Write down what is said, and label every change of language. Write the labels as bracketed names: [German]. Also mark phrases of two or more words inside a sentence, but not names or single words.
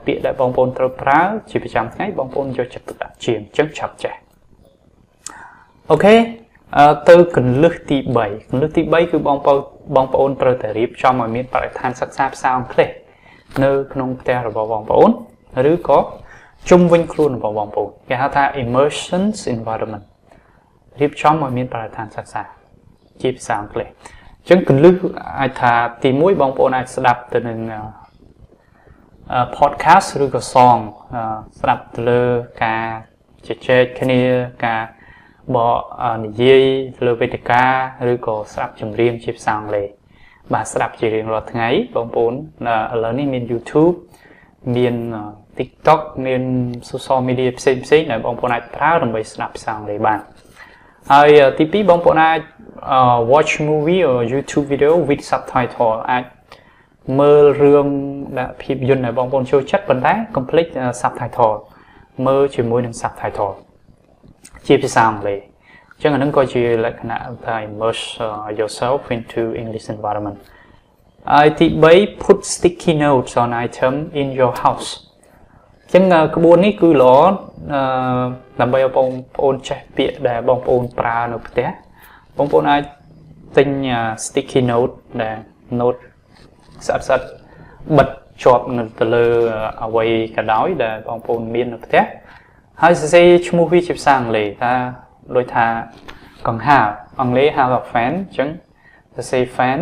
[Khmer] ពាក្យដែលបងប្អូនត្រូវប្រើជាប្រចាំថ្ងៃបងប្អូនយកចិត្តទុកដាក់ជាងអញ្ចឹងឆាប់ចេះអូខេទៅកលឹះទី3កលឹះទី3គឺបងប្អូនត្រូវតែរៀបចំឲ្យមានបរិស្ថានសិក្សាភាសាអង់គ្លេសនៅក្នុងផ្ទះរបស់បងប្អូនឬក៏ជុំវិញខ្លួនរបស់បងប្អូនគេហៅថា [English] immersion environment [Khmer] រៀបចំឲ្យមានបរិស្ថានសិក្សាជាភាសាអង់គ្លេសអញ្ចឹងកលឹះអាចថាទី1បងប្អូនអាចស្ដាប់ទៅនឹង podcast ឬក៏ song ស្ដាប់ទៅលើការជជែកគ្នាការបកនិយាយលើវេទិកា ឬក៏ស្ដាប់ចម្រៀងជាភាសាអង់គ្លេសបាទស្ដាប់ជារៀងរាល់ថ្ងៃបងប្អូនឥឡូវនេះមាន YouTube មាន TikTok មាន [English] social media [Khmer] ផ្សេងដែលបងប្អូនអាចប្រើដើម្បីស្ដាប់ភាសាអង់គ្លេសបានហើយទី2បងប្អូនអាច [English] watch movie or YouTube video with subtitle [Khmer] អាចមើលរឿងដែលភាពយន្តដែលបងប្អូនចូល ចិត្តប៉ុន្តែ [English] complete subtitle [Khmer] មើលជាមួយនឹង subtitle ជាភាសាអង់គ្លេសអញ្ចឹងអានឹងក៏ជាលក្ខណៈថា [English] immerse yourself into English environment [Khmer] ហើយទី3 [English] put sticky notes on item in your house [Khmer] អញ្ចឹងក្បួននេះគឺល្អដើម្បីឲ្យបងប្អូនចេះពាក្យដែលបងប្អូនប្រើនៅផ្ទះបងប្អូនអាច ទិញ [English] sticky note [Khmer] ដែល note ស្អាតបិទជាប់នៅទៅលើអ្វីក៏ដោយដែលបងប្អូនមាននៅផ្ទះហើយសរសេរឈ្មោះវាជាភាសាអង់គ្លេសថាដូចថាកង្ហារអង់គ្លេសហៅថា fan អញ្ចឹងសរសេរ fan